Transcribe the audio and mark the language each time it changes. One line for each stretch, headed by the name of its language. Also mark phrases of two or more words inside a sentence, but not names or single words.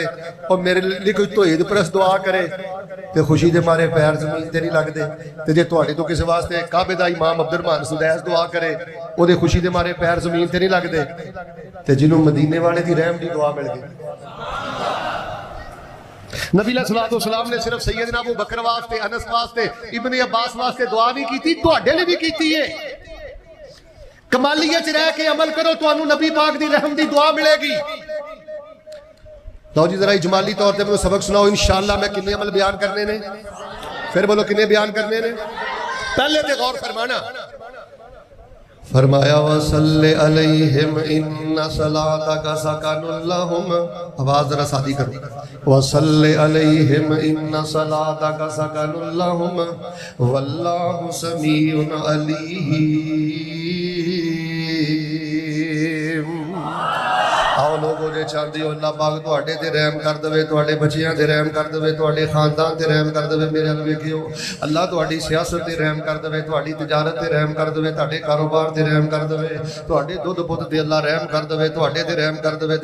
Punjabi: اور میرے لئی کوئی توحید پرست دعا کرے تے خوشی دے مارے پیر زمین تے نہیں لگدے. تے جے تہاڈے تو کسی واسطے کعبے دا امام عبدالرحمن سدیس دعا کرے، اودے خوشی دے مارے پیر زمین تے نہیں لگدے. تے جنہوں مدینے والے دی رحم دی دعا مل گئی. نبی علیہ السلام نے صرف سیدنا ابو بکر واسطے، انس واسطے، ابن عباس واسطے دعا نہیں کی، تہاڈے لئی بھی کی ہے. کمالیت رہ کے عمل کرو، تہانوں نبی پاک دی رحم دی دعا ملے گی.
Urdu: لو جی ذرا اجمالی طور پہ مجھے سبق سناؤ ان شاء اللہ.
Punjabi: میں کتنے عمل بیان کرنے نے، پھر بولو کتنے بیان کرنے نے. پہلے تے غور فرمانا، فرمایا
Arabic: وصل عليهم إن صلاتك سكن لهم.
Punjabi: آواز ذرا سادی کرو.
Arabic: وصل عليهم إن صلاتك سكن لهم والله سميع عليم.
Punjabi: آؤ لوگو جے چاہتے ہو اللہ پاک تہاڈے تے رحم کر دیوے، تہاڈے بچیاں تے رحم کر دیوے، تہاڈے خاندان تے رحم کر دیوے. میرے ال ویکھیو، اللہ تہاڈی سیاست تے رحم کر دیوے، تہاڈی تجارت تے رحم کر دیوے، تہاڈے کاروبار تے رحم کر دیوے، تہاڈے دودھ پت تے اللہ رحم کر دیوے، تہاڈے تے رحم کر دیوے.